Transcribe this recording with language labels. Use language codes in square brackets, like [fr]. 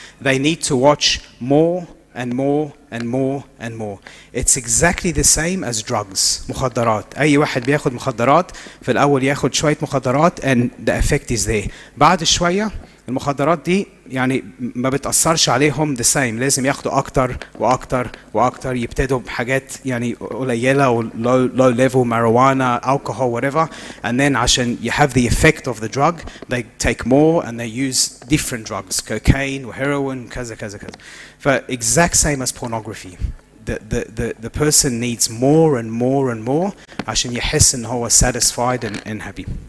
[en] They need to watch more and more and more and more. It's exactly the same as drugs. [ar] مخدرات. أي واحد بياخد مخدرات في الأول ياخد شوية مخدرات [en] and the effect is there. [ar] بعد شوية المخدرات دي ما بتأثرش عليهم [en] the same. [ar] لازم ياخدوا أكتر وأكتر وأكتر. يبتدوا بحاجات قليلة و [en] low level marijuana, alcohol, whatever. And then [ar] عشان [en] you have the effect of the drug, they take more and they use different drugs, cocaine or heroin, [ar] كذا كذا كذا. [en] Exact same as pornography. The person needs more and more and more [ar] عشان يحس إن هو [en] satisfied and happy.